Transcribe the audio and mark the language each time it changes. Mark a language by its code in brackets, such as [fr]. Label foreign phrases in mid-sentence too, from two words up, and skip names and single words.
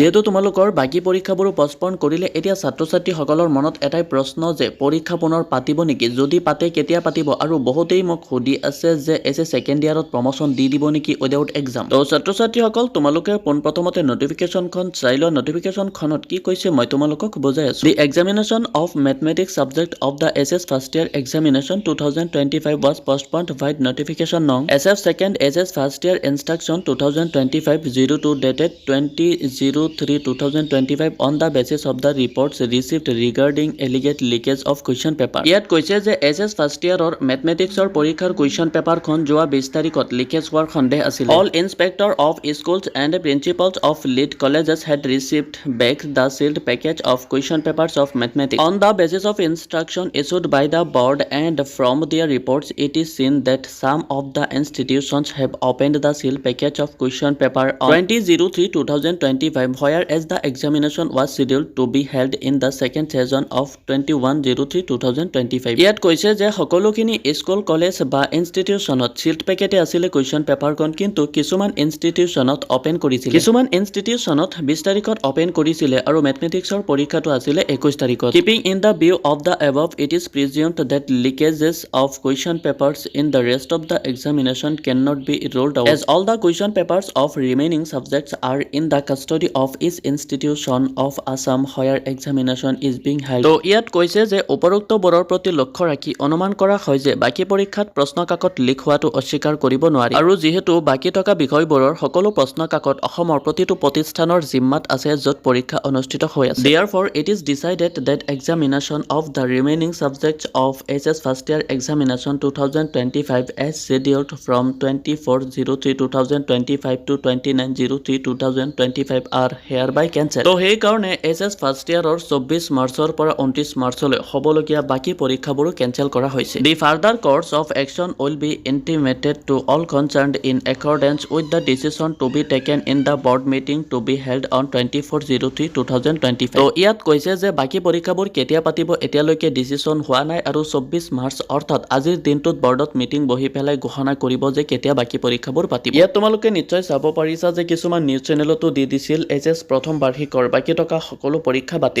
[as] যেহেতু তোমালোকৰ বাকী পৰীক্ষাবোৰো পষ্টপন কৰিলে, এতিয়া ছাত্ৰ-ছাত্ৰীসকলৰ মনত এটাই প্ৰশ্ন যে পৰীক্ষা পুনৰ পাতিব নেকি, যদি পাতে কেতিয়া পাতিব, আৰু বহুতেই মোক সুধি আছে যে এছএছ [en] second year [as] প্ৰমোচন দি দিব নেকি [en] without exam. [as] তো ছাত্ৰ-ছাত্ৰীসকল, তোমালোকে পোনপ্ৰথমতে নটিফিকেশ্যনখন চাই লোৱা। নটিফিকেশ্যনখনত কি কৈছে মই তোমালোকক বুজাই আছো। [en] the examination of mathematics subject of the SS first year examination 2025 was postponed by notification nong SF second SS first year instruction 2025-02 dated 20/03/2025 on the basis of the reports received regarding alleged leakage of question paper. [as] ইয়াত কৈছে যে [en] SS first year or mathematics or [as] পৰীক্ষাৰ [en] question paper [as] খন যোৱা 20 তাৰিখত লিকেজ হোৱাৰ সন্দেহ আছিল। [en] All inspector of schools and principals of lead colleges had received back the sealed package of question papers of mathematics. On the basis of instruction issued by the board and from their reports, it is seen that some of the institutions have opened the sealed package of question paper on 20/03/2025, whereas the examination was scheduled to be held in the second session of 21/03/2025. [as] ইয়াত কৈছে যে সকলোখিনি স্কুল, কলেজ বা ইনষ্টিটিউচনত [en] sealed packet [as] আছিলে [en] question paper, [as] কিন্তু কিছুমান ইনষ্টিটিউচনত অপেন কৰিছিলে। কিছুমান ইনষ্টিটিউচনত 20 তাৰিখত অপেন কৰিছিলে আৰু মেথমেটিক্সৰ পৰীক্ষাটো আছিলে 21 তাৰিখত। [en] Keeping in the view of the above, it is presumed that leakages of question papers in the rest of the examination cannot be ruled out, as all the question papers of remaining subjects are in the custody of each institution of Assam where examination is being held. [as] তো ইয়াত কৈছে যে উপৰোক্ত বোৰৰ প্ৰতি লক্ষ্য ৰাখি অনুমান কৰা হয় যে বাকী পৰীক্ষাত প্ৰশ্ন কাকত লিক হোৱাটো অস্বীকাৰ কৰিব নোৱাৰি, আৰু যিহেতু বাকী থকা বিষয়বোৰৰ সকলো প্ৰশ্ন কাকত অসমৰ প্ৰতিটো প্ৰতিষ্ঠানৰ জিম্মাত আছে য'ত পৰীক্ষা অনুষ্ঠিত হৈ আছে। [en] Therefore, it is decided that examination of the remaining subjects of SS first year examination 2025 as scheduled from 24/03/2025 to 29/03/2025 are hereby cancelled. [as] তো সেই কাৰণে SS [en] first year [as] 24 মাৰ্চৰ পৰা 29 মাৰ্চলৈ হ'বলগীয়া বাকী পৰীক্ষাবোৰো কেঞ্চেল কৰা হৈছে। [en] The further course of action will be intimated to all concerned in accordance with the decision to be taken in the board meeting to be held on 24/03/2025. [as] তো ইয়াত কৈছে যে বাকী পৰীক্ষাবোৰ কেতিয়া পাতিব এতিয়ালৈকে ডিচিছন হোৱা নাই আৰু 24 মাৰ্চ অৰ্থাৎ আজিৰ দিনটোত বৰ্ডত মিটিং বহি পেলাই ঘোষণা কৰিব যে কেতিয়া বাকী পৰীক্ষাবোৰ পাতিব। ইয়াত তোমালোকে নিশ্চয় চাব পাৰিছা যে কিছুমান [en] news channel [as] দি দিছিল এছএছ প্ৰথম বাৰ্ষিকৰ বাকী থকা সকলো পৰীক্ষা বাতিল।